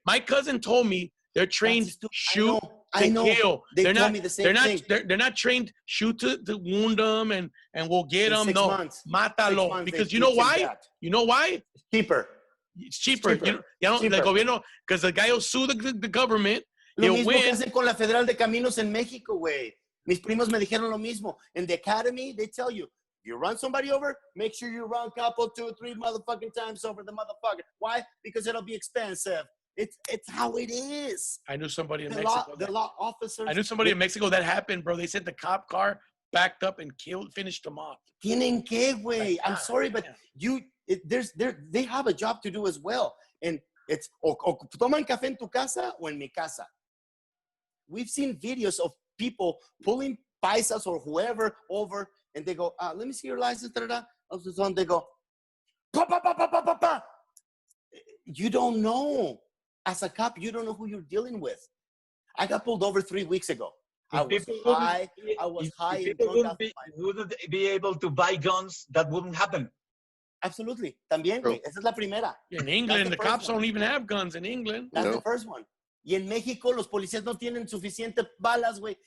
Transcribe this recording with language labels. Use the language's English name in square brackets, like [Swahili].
[English] My cousin told me they're trained shoot to kill. They told me the same thing. They're not trained shoot to wound them and we'll get them. [Spanish] No, mátalo. [English] Because you know why? You know why? Cheaper. It's cheaper. You know, the gobierno, because the guy will sue the government. [Spanish] Lo mismo que hacen con la Federal de Caminos en México, güey. Mis primos me dijeron lo mismo. [English] In the academy, they tell you, if you run somebody over, make sure you run couple, 2, 3 motherfucking times over the motherfucker. Why? Because it'll be expensive. It's how it is. I knew somebody in Mexico. The law officers. I knew somebody in Mexico that happened, bro. They said the cop car backed up and finished them off. [Spanish] Tienen que, güey. [English] I'm sorry, but they have a job to do as well. And it's [Spanish] o toman café en tu casa o en mi casa. [English] We've seen videos of people pulling paisas or whoever over, and they go, let me see your license. They go, pa, pa, pa, pa, pa, pa, pa. You don't know. As a cop, you don't know who you're dealing with. I got pulled over 3 weeks ago. I was high. If people wouldn't be able to buy guns, that wouldn't happen. [Spanish] Absolutely. También, güey. Esa es la primera. [English] In England, the cops don't even have guns in England. That's the first one. [Spanish] Y en México, los policías no tienen suficientes balas, güey.